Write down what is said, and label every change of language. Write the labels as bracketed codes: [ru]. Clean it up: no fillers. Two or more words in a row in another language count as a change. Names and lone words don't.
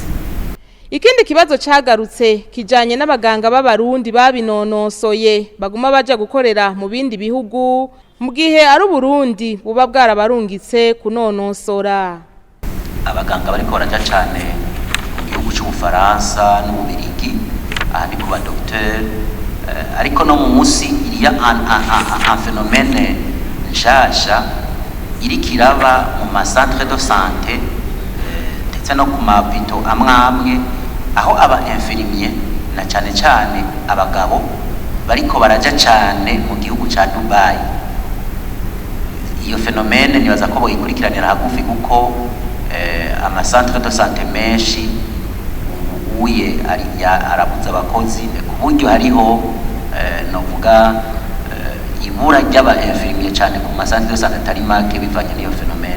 [rn] Ikindi kibazo cagarutse kijanye n'abaganga b'abarundi babinonosoye baguma baja gukorera mu bindi bihugu mu gihe ari Burundi buba bwarabarungitse kunonosora. Abaganga bariko baraja cane mu gihugu c'Ubufaransa n'Ububirigi, aha ni kuba docteur, ariko no mu musi iriya [fr] un phénomène [rn] nshasha iriko iraba mu ma [fr] centre de santé [rn] ndetse no ku mabito amwe aho aba infirmier na cane cane abagabo bariko baraja cane mu gihugu ca Dubai. Iyo phénomène nibaza ko boyikurikiranira hagufi kuko ama [fr] centre de santé [rn] menshi uye arabuza abakozi ku buryo hariho novuga ibura ry'aba infirmier cyane ku masantre [fr] de santé [rn] atari make bivanye n'iyo phénomène.